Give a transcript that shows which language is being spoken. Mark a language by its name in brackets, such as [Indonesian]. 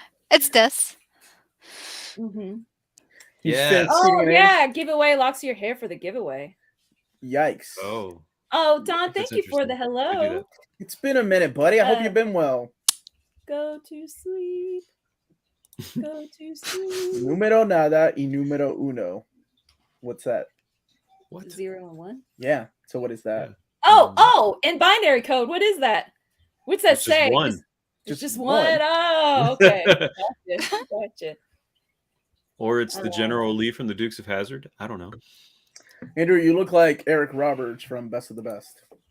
[English] It's this. Mm-hmm. Yeah. Oh yeah, giveaway locks your hair for the giveaway. Yikes. Oh, Don, thank you for the hello. It's been a minute, buddy. I hope you've been well. Go to sleep. Go to sleep. [Spanish] Número nada y número uno. [English] What's that? What? 0 and 1. Yeah. So what is that? Yeah. Oh, in binary code, what is that? What's that It's just say? one. It's just one. one. Oh, okay. Gotcha. Or it's the Oh. General Lee from the Dukes of Hazzard. I don't know. Andrew, you look like Eric Roberts from Best of the Best.